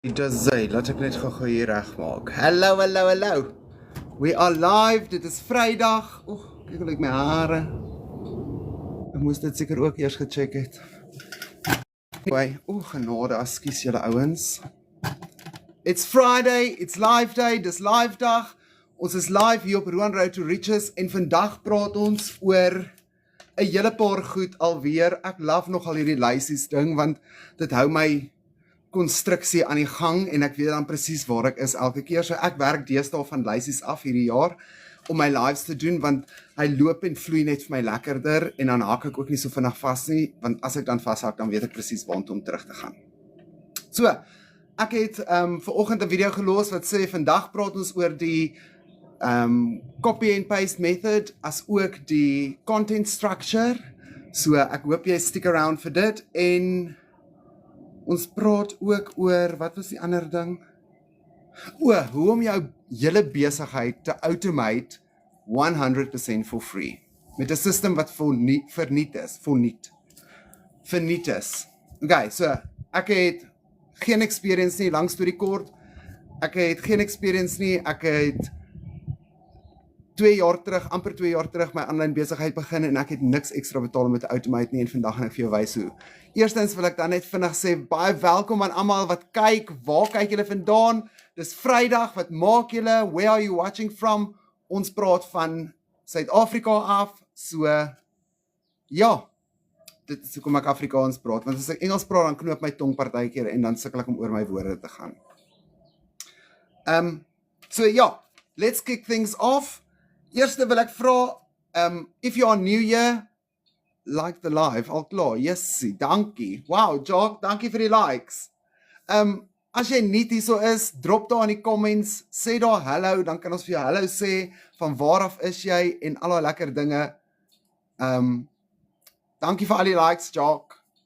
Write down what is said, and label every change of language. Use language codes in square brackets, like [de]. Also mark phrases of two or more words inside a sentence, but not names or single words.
[af] Dazai, laat ek net gou hier regmaak. Hallo. [en] We are live. [af] Dit is Vrydag. Oeg, kyk hoe lyk my hare. Ek moes dit seker ook eers gecheck het. Anyway, genade, ekskuus julle ouens. [en] It's Friday, it's live day, [af] dis live dag. Ons is live hier op Roan Road to Riches en vandag praat ons oor 'n hele paar goed alweer. Ek love nogal hierdie lysies ding want dit hou my konstruksie aan die gang en ek weet dan presies waar ek is elke keer. So ek werk deesdae van lysies af hierdie jaar om my lives te doen want hy loop en vloei net vir my lekkerder en dan haak ek ook nie so vinnig vas nie want as ek dan vashak dan weet ek presies waartoe om terug te gaan. So, ek het vanoggend 'n video gelos wat sê vandag praat ons oor die [en] copy and paste method [af] as ook die [en] content structure. [af] So ek hoop jy [en] stick around [af] vir dit en ons praat ook oor, wat was die ander ding? Hoe om jou hele besigheid te automate 100% [en] for free. [af] Met 'n system wat verniet is. Okay, so ek het geen experience nie, lang storie kort. Ek het geen experience nie, ek het amper 2 jaar terug my aanlyn besigheid begin en ek het niks ekstra betaal om dit te automate nie en vandag gaan ek vir jou wys hoe. Eerstens wil ek dan net vinnig sê, baie welkom aan almal wat kyk, waar kyk julle vandaan? Dis Vrydag, wat maak julle? [en] Where are you watching from? [af] Ons praat van Suid-Afrika af, so ja, dit is hoekom ek Afrikaans praat, want as ek Engels praat, dan knoop my tong partykeer en dan sukkel ek om oor my woorde te gaan. So ja, [en] let's kick things off. [af] Eerste wil ek vra, [en] if you are new here, like the live, [af] al klaar, yes, dankie. Wow, Jock, dankie vir die likes. As jy nie hierso is, drop daar in die comments, sê daar hallo, dan kan ons vir jou hallo sê, van waar af is jy, en al die lekker dinge. Dankie vir al die likes, Jock.